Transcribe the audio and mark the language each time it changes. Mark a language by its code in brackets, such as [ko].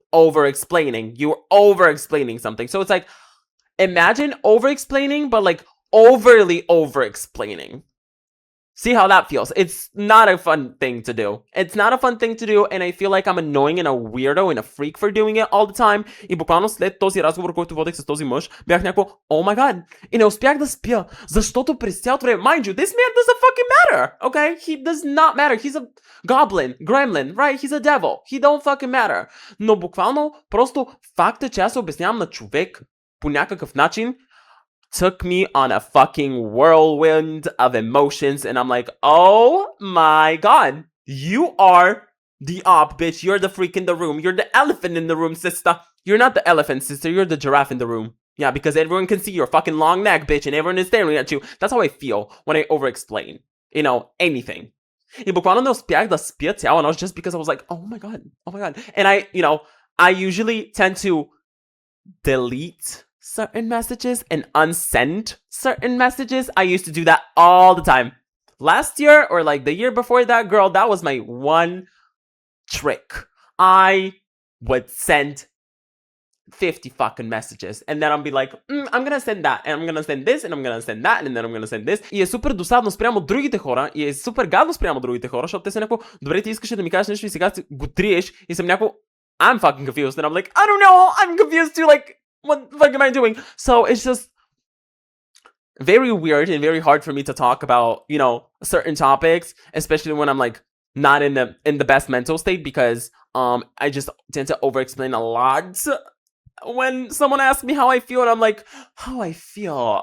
[en] Over-explaining. You're over-explaining something. So it's imagine over-explaining, but overly over-explaining. See how that feels. It's not a fun thing to do. It's not a fun thing to do, and I feel like I'm annoying and a weirdo and a freak for doing it all the time. [bg] И буквално след този разговор, който водех с този мъж, бях някакво, [en] oh my god. [bg] И не успях да спя, защото през цялото време, [en] mind you, this man doesn't fucking matter, okay? He does not matter. He's a goblin, gremlin, right? He's a devil. He don't fucking matter. [bg] Но буквално, просто факта, че аз се обяснявам на човек по някакъв начин, [en] took me on a fucking whirlwind of emotions, and I'm like, oh my god, you are the op, bitch. You're the freak in the room. You're the elephant in the room, sister. You're not the elephant, sister. You're the giraffe in the room. Yeah, because everyone can see your fucking long neck, bitch, and everyone is staring at you. That's how I feel when I overexplain, you know, anything. [bg] И буквално не успях да спя цяла нощ [en] just because I was like, oh my god. And I usually tend to delete certain messages and unsend certain messages. I used to do that all the time. Last year or like the year before that, girl, that was my one trick. I would send 50 fucking messages and then I'll be like, I'm gonna send that and I'm gonna send this and I'm gonna send that and then I'm gonna send this. [bg] И е супер досадно спрямо другите хора и е супер гадно спрямо другите хора, защото те са някакво, добре, ти искаше да ми кажеш нещо и сега го триеш и съм някакво, [en] I'm fucking confused and I'm like, I don't know, I'm confused too, like, what the fuck am I doing? So it's just very weird and very hard for me to talk about, you know, certain topics, especially when I'm like not in the best mental state, because I just tend to overexplain a lot when someone asks me how I feel and I'm like, how I feel?